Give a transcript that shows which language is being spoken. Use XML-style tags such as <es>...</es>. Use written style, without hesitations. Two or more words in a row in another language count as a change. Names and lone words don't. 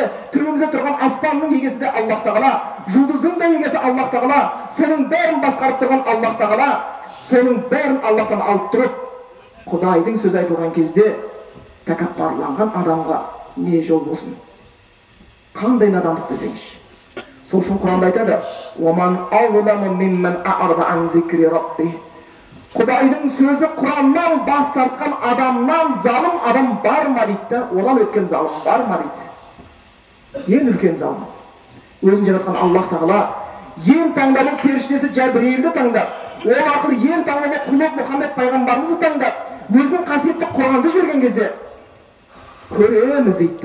<kk>Төбемізде тұрған аспанның егесі де Аллах Тағала, жұлдыздың да егесі Аллах Тағала, соның бәрін басқарып тұрған Аллах Тағала, соның бәрін Аллахтан алып тұрып, Құдайдың сөз айтылған кезде тәкаппарланған адамға не жол болсын? Қандай надандық десеңізші? Сол үшін Құранда айтады,</kk> <ar>"ومن أظلم ممن أعرض عن ذكر ربه".</ar> <kk>Құдайдың сөзі Құраннан бас тартқан адамнан залым адам бар ма дейді? Одан өткен залым бар ма дейді? Ең үлкен залым. Өзін жаратқан Аллах Тағала ең таңдаған періштесі Жәбірейілді таңдап, ол арқылы ең таңдаған құлы Мұхаммед пайғамбарымызды таңдап, өзінің қасиетті Құранды жіберген кезде көреміз дейді.</kk>